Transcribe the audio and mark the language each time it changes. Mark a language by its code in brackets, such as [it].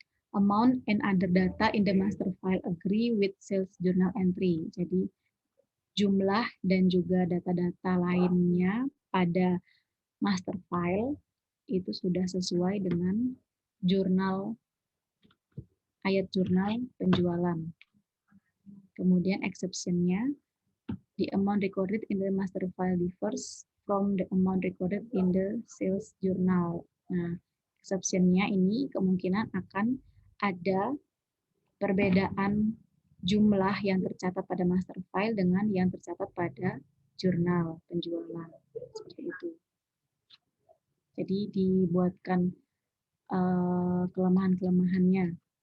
[en] Amount and other data in the master file agree with sales journal entry. [id] Jadi jumlah dan juga data-data lainnya pada master file itu sudah sesuai dengan ayat jurnal penjualan. Kemudian exception-nya, [en] the amount recorded in the master file differs from the amount recorded in the sales journal. [id] Nah, exception-nya ini kemungkinan akan ada perbedaan jumlah yang tercatat pada master file dengan yang tercatat pada jurnal penjualan. Seperti itu. Jadi dibuatkan kelemahan-kelemahannya.